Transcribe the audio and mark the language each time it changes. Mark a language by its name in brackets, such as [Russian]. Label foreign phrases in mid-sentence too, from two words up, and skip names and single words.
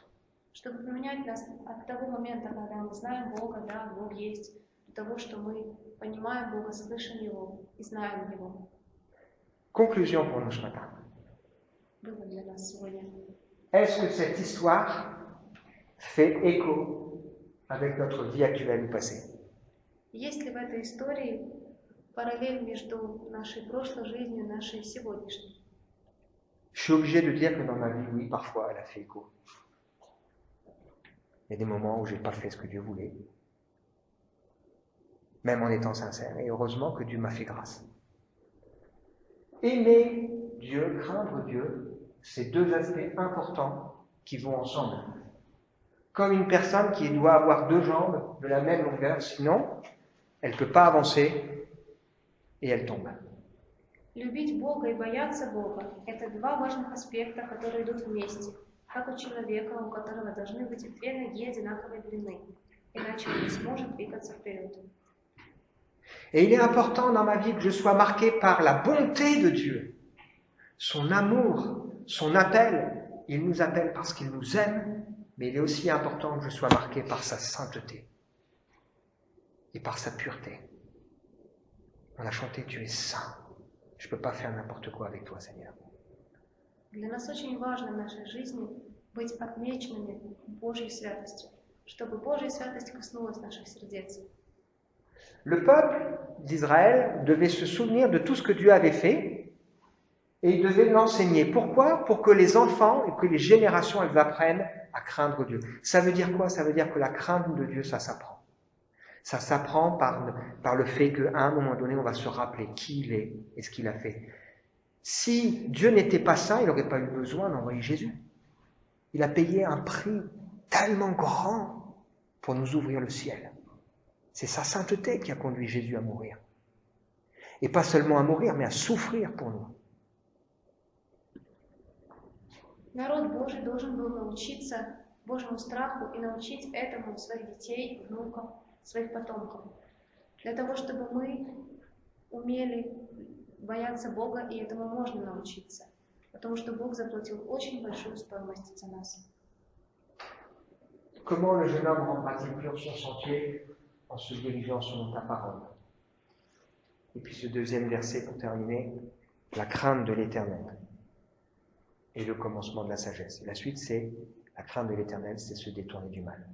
[Russian] Чтобы поменять нас от того момента, когда мы знаем Бога, да, Бог есть, до того, что мы понимаем Бога, слышим Его и знаем Его. [French] Conclusion pour nous ce matin. [Russian] Вывод для нас сегодня. [French] Est-ce que cette histoire fait écho avec notre vie actuelle ou passée? [Russian] Есть ли в этой истории параллель между нашей прошлой жизнью и нашей сегодняшней? [French] Je suis obligé de dire que dans ma vie, oui, parfois, elle a fait écho. Il y a des moments où je n'ai pas fait ce que Dieu voulait, même en étant sincère. Et heureusement que Dieu m'a fait grâce. Aimer Dieu, craindre Dieu, c'est deux aspects importants qui vont ensemble. Comme une personne qui doit avoir deux jambes de la même longueur, sinon, elle ne peut pas avancer et elle tombe. [Russian] Любить Бога и бояться Бога – это два важных аспекта, которые идут вместе, как у человека, у которого должны быть две ноги одинаковой длины, иначе он не сможет двигаться вперед. [French] Et il est important dans ma vie que je sois marqué par la bonté de Dieu, son amour, son appel. Il nous appelle parce qu'il nous aime, mais il est aussi important que je sois marqué par sa sainteté et par sa pureté. On a chanté, tu es saint. Je ne peux pas faire n'importe quoi avec toi, Seigneur. [Russian] Для нас очень важно в нашей жизни быть отмеченными Божьей святостью, чтобы Божья святость коснулась наших сердец. [French] Le peuple d'Israël devait se souvenir de tout ce que Dieu avait fait et il devait l'enseigner. Pourquoi? Pour que les enfants et que les générations elles apprennent à craindre Dieu. Ça veut dire quoi? Ça veut dire que la crainte de Dieu, ça s'apprend. Ça s'apprend par le fait qu'à un moment donné, on va se rappeler qui il est et ce qu'il a fait. Si Dieu n'était pas ça, il n'aurait pas eu besoin d'envoyer Jésus. Il a payé un prix tellement grand pour nous ouvrir le ciel. C'est sa sainteté qui a conduit Jésus à mourir. Et pas seulement à mourir, mais à souffrir pour nous. [Russian] Народ Божий должен был научиться Божьему страху и научить этому своих детей, внуков, своих потомков. Для того, чтобы мы умели бояться Бога, и этому можно научиться. Потому что Бог заплатил очень большую стоимость за нас. [French] Comment le jeune homme rendra-t-il pur son sentier? En se dirigeant selon ta parole. Et puis ce deuxième verset pour terminer, la crainte de l'Éternel est le commencement de la sagesse. Et la suite, c'est la crainte de l'Éternel, c'est se détourner du mal.